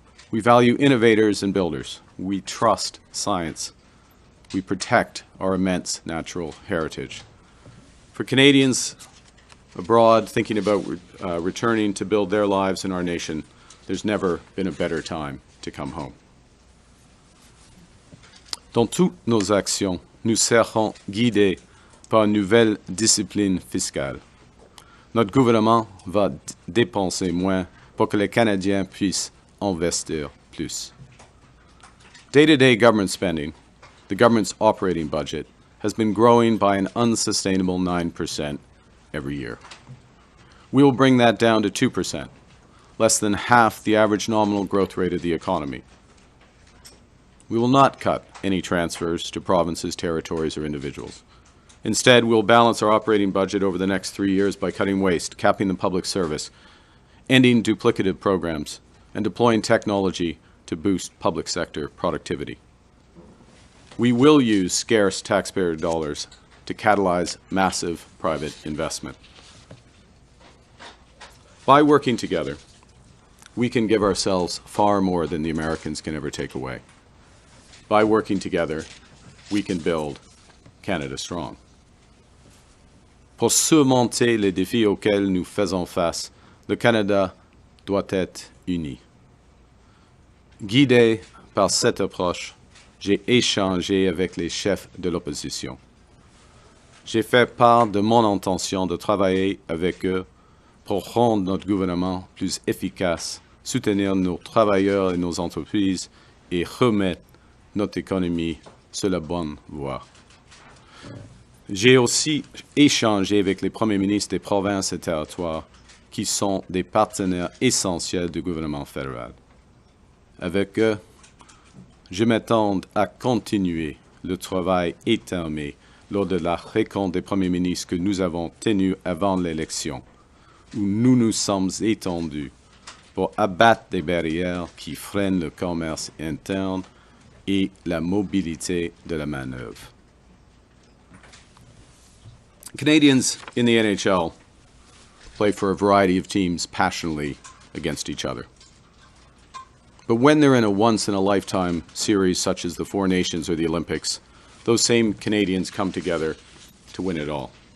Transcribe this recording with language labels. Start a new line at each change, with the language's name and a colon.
English: We value innovators and builders. We trust science. We protect our immense natural heritage. For Canadians abroad thinking about returning to build their lives in our nation, there's never been a better time to come home.
French: Dans toutes nos actions, nous serons guidés par une nouvelle discipline fiscale. Notre gouvernement va dépenser moins pour que les Canadiens puissent investir plus.
English: Day-to-day government spending, the government's operating budget, has been growing by an unsustainable 9% every year. We will bring that down to 2%, less than half the average nominal growth rate of the economy. We will not cut any transfers to provinces, territories, or individuals. Instead, we'll balance our operating budget over the next 3 years by cutting waste, capping the public service, ending duplicative programs, and deploying technology to boost public sector productivity. We will use scarce taxpayer dollars to catalyze massive private investment. By working together, we can give ourselves far more than the Americans can ever take away. By working together, we can build Canada strong.
French: Pour surmonter les défis auxquels nous faisons face, le Canada doit être uni. Guidé par cette approche, j'ai échangé avec les chefs de l'opposition. J'ai fait part de mon intention de travailler avec eux pour rendre notre gouvernement plus efficace, soutenir nos travailleurs et nos entreprises et remettre notre économie sur la bonne voie. J'ai aussi échangé avec les premiers ministres des provinces et territoires qui sont des partenaires essentiels du gouvernement fédéral. Avec eux, je m'attends à continuer le travail étamé lors de la rencontre des premiers ministres que nous avons tenue avant l'élection, où nous nous sommes étendus pour abattre des barrières qui freinent le commerce interne et la mobilité de la main-d'œuvre.
English: Canadians in the NHL play for a variety of teams passionately against each other. But when they're in a once-in-a-lifetime series such as the Four Nations or the Olympics, those same Canadians come together to win it all.